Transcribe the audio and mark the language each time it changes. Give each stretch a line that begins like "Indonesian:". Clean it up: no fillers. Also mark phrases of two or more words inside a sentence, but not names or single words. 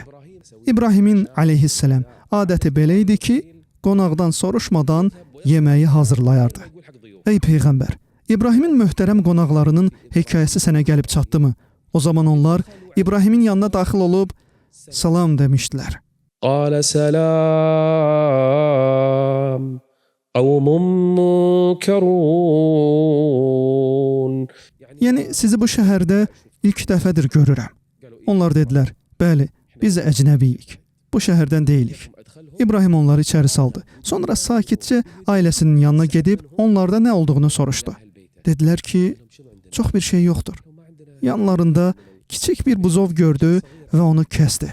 Azerbaijani: İbrahimin aleyhisselam adəti belə idi ki, qonaqdan soruşmadan yeməyi hazırlayardı. Ey Peyğəmbər, İbrahimin möhtərəm qonaqlarının hekayəsi sənə gəlib çatdımı? O zaman onlar İbrahimin yanına daxil olub salam demişdilər.
Arabic: قال سلام قوم منكرون.
Azerbaijani: Yəni sizi bu şəhərdə ilk dəfədir görürəm. Onlar dedilər, bəli, biz əcnəbiyik. Bu şəhərdən deyilik. İbrahim onları içəri saldı. Sonra sakitcə ailəsinin yanına gedib onlarda nə olduğunu soruşdu. Dedilər ki, çox bir şey yoxdur. Yanlarında kiçik bir buzov gördü və onu kəsdi.